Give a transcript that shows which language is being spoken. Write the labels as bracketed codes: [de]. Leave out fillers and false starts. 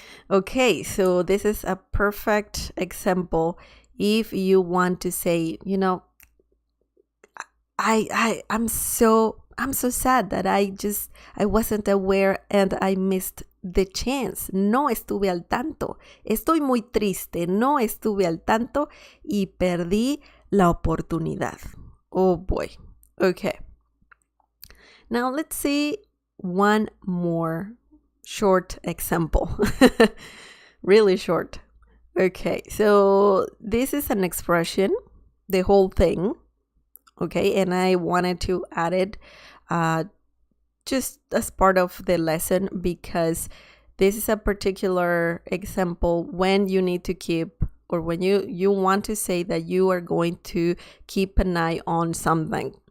[en] Okay, so this is a perfect example if you want to say, you know, I'm so sad that I wasn't aware and I missed the chance. [es] No estuve al tanto. Estoy muy triste. No estuve al tanto y perdí la oportunidad. [en] Oh boy. Okay. Now let's see one more short example. Really short. Okay, so this is an expression, the whole thing. Okay, and I wanted to add it just as part of the lesson because this is a particular example when you need to keep, or when you want to say that you are going to keep an eye on something.